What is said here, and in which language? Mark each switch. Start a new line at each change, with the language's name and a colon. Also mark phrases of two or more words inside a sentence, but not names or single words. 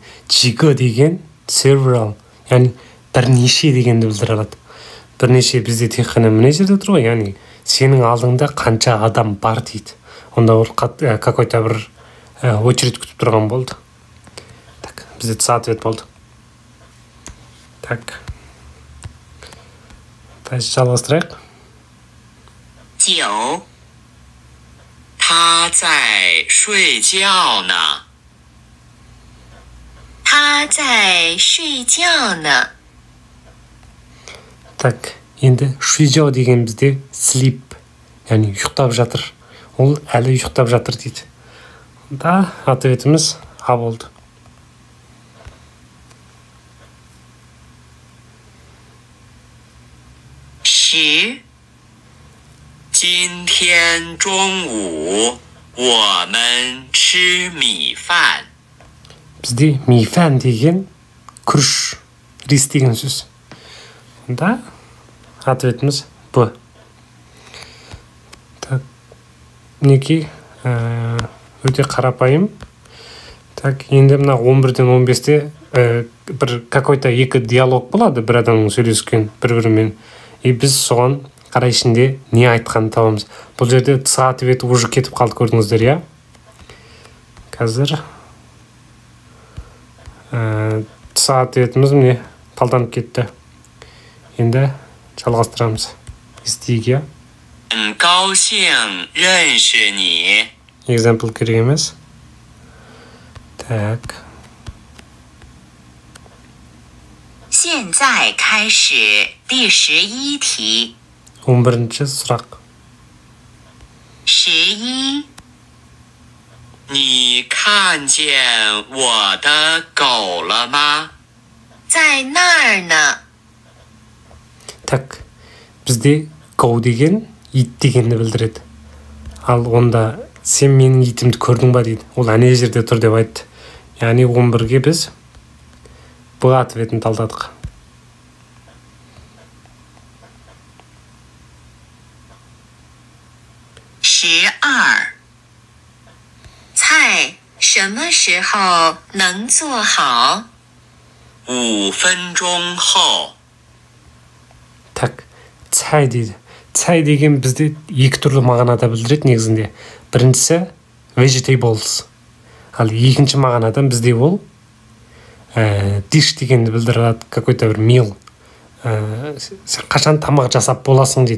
Kazakh: 几个 деген several, яғни бірнеше дегенді білдіре алады. Бірнеше бізде тек қана мына жерде тұр ғой, яғни сенің алдыңда қанша адам бар дейді. Онда ол какой-то бір очередь күтіп тұрған болды. Так, бізде ответ болды. Так. Дальше жалғастырайық. 9.
Chinese: 他在睡觉呢。他在睡觉呢。
Kazakh: Так, енді 睡觉 деген бізде sleep, яғни ұйықтап жатыр. Ол әлі ұйықтап жатыр дейді. Да, ответіміз А болды. 10.
Chinese: 今天中午我们吃米饭。
Kazakh: Бізде мифән деген күріш, рис деген сөз. Да, ответіміз Б. Так, мінекей, өте қарапайым. Так, енді мына 11-ден 15-те бір какой-то екі диалог болады, бір адамның сөйлескен бір-бірімен. И біз соған қарай ішінде не айтқанын табамыз. Бұл жерде
Russian: ответ уже
Kazakh: кетіп қалды, көрдіңіздер, я? Қазір ответіміз міне талданып кетті. Енді жалғастырамыз. Естейік, я?
Chinese: 很高兴认识你。
Kazakh: Example керек емес. Так.
Chinese: 现在开始第11题。
Kazakh: 11-ші сұрақ. 11.
Chinese: 你看见我的狗了吗？在那儿呢。
Kazakh: Так, бізде go деген ит дегенді білдіреді. Ал онда сен менің итімді көрдің ба дейді. Ол әне жерде тұр деп айтты. Яғни 11-ге біз Б ответін талдадық. 12.
Chinese: 菜什么时候能做好？5分钟后。
Kazakh: Так, цай дейді. Цай деген бізде екі түрлі мағынада білдіреді негізінде. Біріншісі vegetables. Ал екінші мағынадан бізде ол dish дегенді білдіреді, какой-то бір meal. Сен қашан тамақ жасап боласың дейді.